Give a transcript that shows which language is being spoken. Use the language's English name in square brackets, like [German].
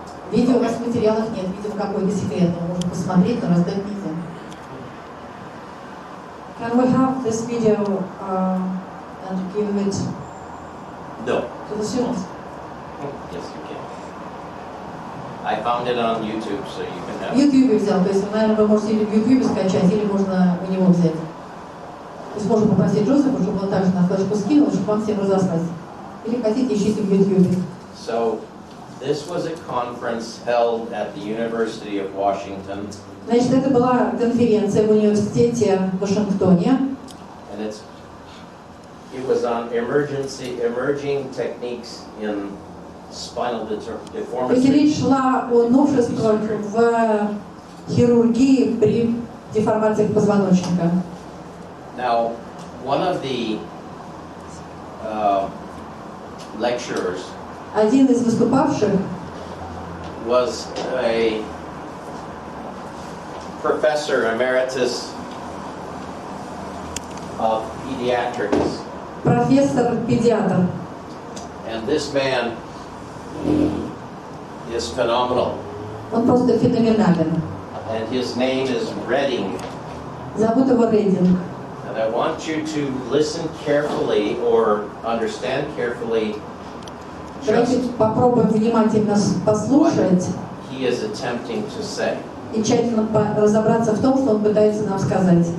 [Russian] Видео у вас в материалах нет, видимо, какое-то секретное. Можно посмотреть, но раздать нельзя. [English] Can we have this video and give it No. to the students? Yes, you can. I found it on YouTube, so you can have [Russian] В [English] it. [Russian] YouTube взял, то есть, наверное, вы можете или в YouTube скачать, или можно у него взять. То есть можно попросить Джозефа, чтобы он также на флешку скинул, чтобы вам всем разослать. Или хотите, ищите в YouTube. [English] So, this was a conference held at the University of Washington, [Russian] Значит, это была конференция в университете в Вашингтоне. [English] and it was on emerging techniques in spinal [Russian] То есть [English] deformity. [Russian] речь шла о новшествах в хирургии при деформациях позвоночника. [English] Now, one of the lecturers [Russian] Один из выступавших [English] was a professor emeritus of pediatrics, [Russian] профессор-педиатр. [English] and this man is phenomenal, [Russian] Он просто феноменален. [English] and his name is Redding. [Russian] Зовут его Рейдинг. [English] And I want you to listen carefully or understand carefully [Russian] Давайте [English] just [Russian] попробуем внимательно послушать [English] he is attempting to say. [Russian] и тщательно разобраться в том, что он пытается нам сказать.